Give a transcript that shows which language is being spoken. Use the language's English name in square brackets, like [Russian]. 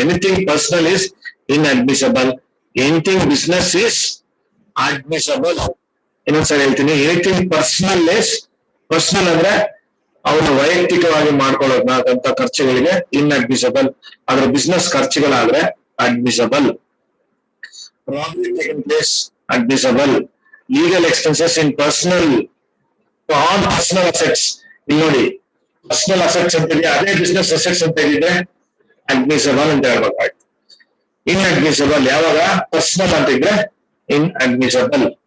[English] Anything personal is inadmissible, anything business is admissible. [Kannada] ಇನ್ನೊಂದ್ಸರಿ ಹೇಳ್ತೀನಿ, [English] anything personal is, [Kannada] personal ಅಂದ್ರೆ ಅವನು ವೈಯಕ್ತಿಕವಾಗಿ ಮಾಡ್ಕೊಳ್ಳೋದಂತ ಖರ್ಚುಗಳಿಗೆ ಇನ್ಅಡ್ಮಿಸಬಲ್, ಆದ್ರೆ business ಖರ್ಚುಗಳಾದ್ರೆ admissible. [English] Robbery taken place admissible. Legal expenses in personal on personal assets. [Kannada] ಇಲ್ಲಿ ನೋಡಿ ಪರ್ಸನಲ್ ಅಸೆಟ್ಸ್ ಅಂತ ಇದೆ, ಅದೇ ಬಿಸ್ನೆಸ್ ಅಸೆಟ್ಸ್ ಅಂತ ಇದೆ ಅಡ್ಮಿಸಬಲ್ ಅಂತ ಹೇಳ್ಬೇಕಾಯ್ತು. ಇನ್ಅಡ್ಮಿಸಬಲ್ ಯಾವಾಗ ಪರ್ಸನಲ್ ಅಂತ ಇದ್ರೆ ಇನ್ಅಡ್ಮಿಸಬಲ್.